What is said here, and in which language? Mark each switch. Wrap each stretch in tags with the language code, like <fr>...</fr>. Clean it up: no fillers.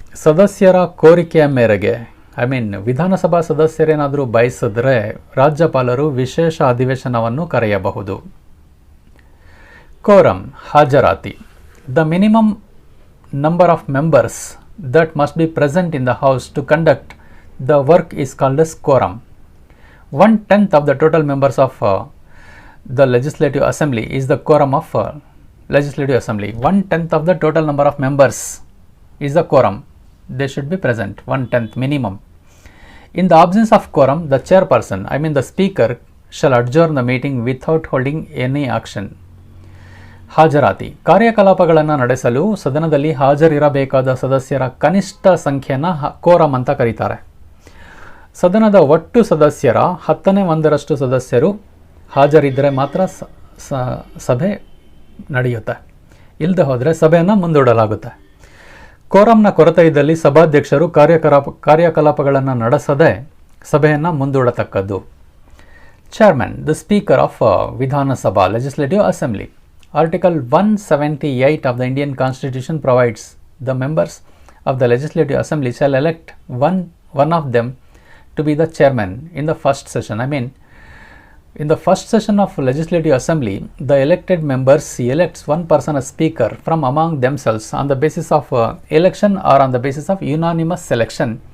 <kn>ಸದಸ್ಯರ ಕೋರಿಕೆಯ ಮೇರೆಗೆ, ವಿಧಾನಸಭಾ ಸದಸ್ಯರೇನಾದರೂ ಬಯಸಿದ್ರೆ ರಾಜ್ಯಪಾಲರು ವಿಶೇಷ ಅಧಿವೇಶನವನ್ನು ಕರೆಯಬಹುದು.</kn> <en>Quorum, ಹಾಜರಾತಿ. The minimum number of members that must be present in the house to conduct the work is called as quorum. 1/10 of the total members of the legislative assembly is the quorum of legislative assembly. 1/10 of the total number of members is the quorum. They should be present, 1/10 minimum. In the absence of quorum, the chairperson, I mean the speaker, shall adjourn the meeting without holding any action.</en> <kn>ಹಾಜರಾತಿ. ಕಾರ್ಯಕಲಾಪಗಳನ್ನು ನಡೆಸಲು ಸದನದಲ್ಲಿ ಹಾಜರಿರಬೇಕಾದ ಸದಸ್ಯರ ಕನಿಷ್ಠ ಸಂಖ್ಯೆಯನ್ನು quorum ಅಂತ ಕರೀತಾರೆ. ಸದನದ ಒಟ್ಟು ಸದಸ್ಯರ 10/1 ಸದಸ್ಯರು ಹಾಜರಿದ್ದರೆ ಮಾತ್ರ ಸಭೆ ನಡೆಯುತ್ತೆ. ಇಲ್ಲದೆ ಹೋದರೆ ಸಭೆಯನ್ನು ಮುಂದೂಡಲಾಗುತ್ತೆ. ಕೋರಮ್ನ ಕೊರತೆ ಇದ್ದಲ್ಲಿ ಸಭಾಧ್ಯಕ್ಷರು ಕಾರ್ಯಕಲಾಪಗಳನ್ನು ನಡೆಸದೆ ಸಭೆಯನ್ನು ಮುಂದೂಡತಕ್ಕದ್ದು.</kn> <en>Chairman, the Speaker of Vidhana Sabha, Legislative Assembly. Article 178 of the Indian Constitution provides the members of the Legislative Assembly shall elect one of them to be the chairman in the first session. I mean, in the first session of Legislative Assembly, the elected members elects one person as speaker from among themselves on the basis of election or on the basis of unanimous selection.</en>